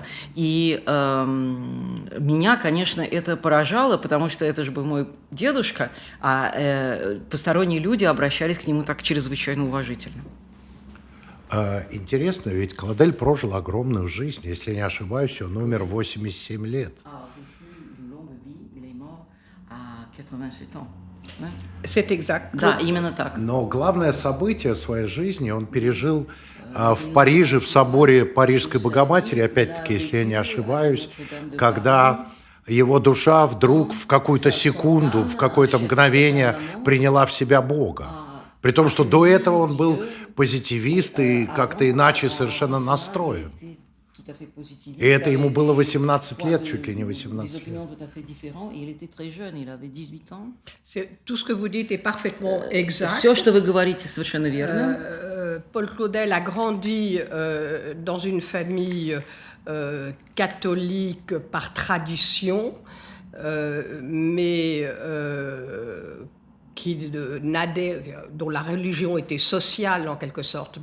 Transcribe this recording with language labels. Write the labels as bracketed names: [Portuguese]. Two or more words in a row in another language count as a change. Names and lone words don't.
[Russian] И меня, конечно, это поражало, потому что это же был мой дедушка, а посторонние люди обращались к нему так чрезвычайно уважительно. Интересно, ведь Клодель прожил огромную жизнь. Если не ошибаюсь, он умер в 87 лет. [French] C'est exact. [Russian] Да, именно так. Но главное событие своей жизни он пережил в Париже, в соборе Парижской Богоматери, опять-таки, если я не ошибаюсь, когда его душа вдруг в какую-то секунду, в какое-то мгновение приняла в себя Бога. При том, что до этого он был позитивист и как-то иначе совершенно настроен. И это ему было 18 лет, чуть ли не 18 лет. [French] Tout ce que vous dites est parfaitement exact. [Russian] Все, что вы говорите, совершенно верно. [French] Paul Claudel a grandi dans une famille catholique par tradition, mais dont la religion était sociale en quelque sorte.